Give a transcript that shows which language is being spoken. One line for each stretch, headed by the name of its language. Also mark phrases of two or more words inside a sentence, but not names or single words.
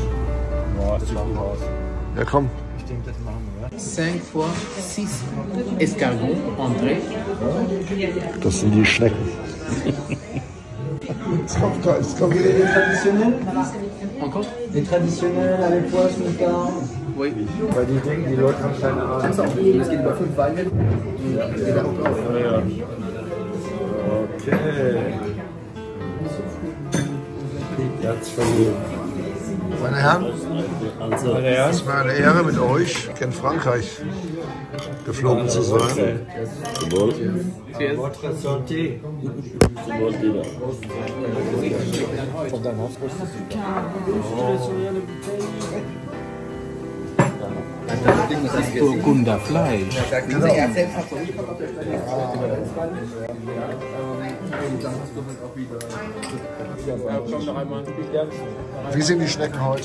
German: Ja, das sieht gut aus. Ja, komm. Ich denke, das machen wir, ja?
French: 5 fois 6 escargots, André.
German: Das sind die Schnecken. Es kommt gleich, es kommt
French: Les traditionnels Encore? Les traditionnels avec poisse, moutarde. Oui.
German: Weil die denken, die Leute haben keine Ahnung. Das geht über 5 Weine. Okay. Jetzt verlieren. Meine Herren, Also, es ist mir eine Ehre mit euch in Frankreich geflogen zu sein. zum Wohl.
French: Votre santé.
German: Zum Wohl wieder. Das ist Burgunder Fleisch. Genau. Wie sind die Schnecken heute?